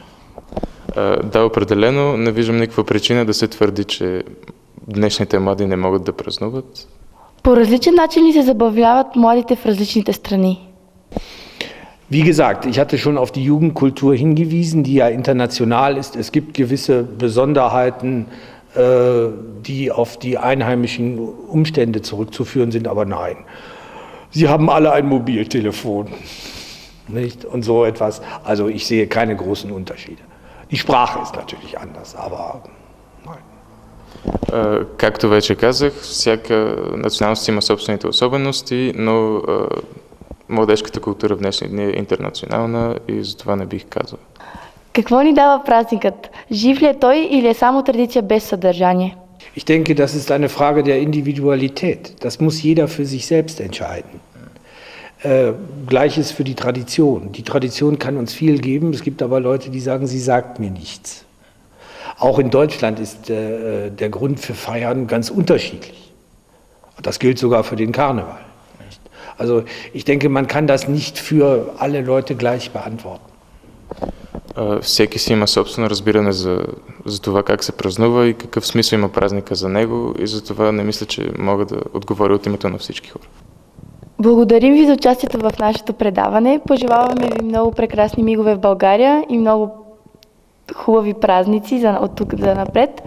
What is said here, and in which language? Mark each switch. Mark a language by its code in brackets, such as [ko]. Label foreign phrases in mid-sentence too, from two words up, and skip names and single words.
[bg] Да, определено не виждам никаква причина да се твърди, че днешните млади не могат да празнуват. По различен начин ли се забавляват младите в различните страни? [de] Wie gesagt, ich hatte schon auf die Jugendkultur hingewiesen, die ja international ist. Es gibt gewisse Besonderheiten, die auf die einheimischen Umstände zurückzuführen sind, aber nein. Sie haben alle ein Mobiltelefon, nicht? Und so etwas. Also ich sehe keine großen Unterschiede. Die Sprache ist natürlich anders, aber nein. [bg] Както вече казах, всяка националност има собствените особености, но младежката култура в днешни дни е интернационална и за това не бих казал. Какво ни дава празникът? Жив ли е той или е само традиция без съдържание? [de] Ich denke, das ist eine Frage der Individualität. Das muss jeder für sich selbst entscheiden. Gleiches für die Tradition. Die Tradition kann uns viel geben. Es gibt aber Leute, die sagen, sie sagt mir nichts. Auch in Deutschland ist der Grund für Feiern ganz unterschiedlich. Das gilt sogar für den Karneval. Also ich denke, man kann das nicht für alle Leute gleich beantworten. [bg] Всеки си има собствено разбиране за това как се празнува и какъв смисъл има празника за него и за това не мисля, че мога да отговоря от името на всички хора. Благодарим ви за участието в нашето предаване. Пожелаваме ви много прекрасни мигове в България и много хубави празници от тук за напред.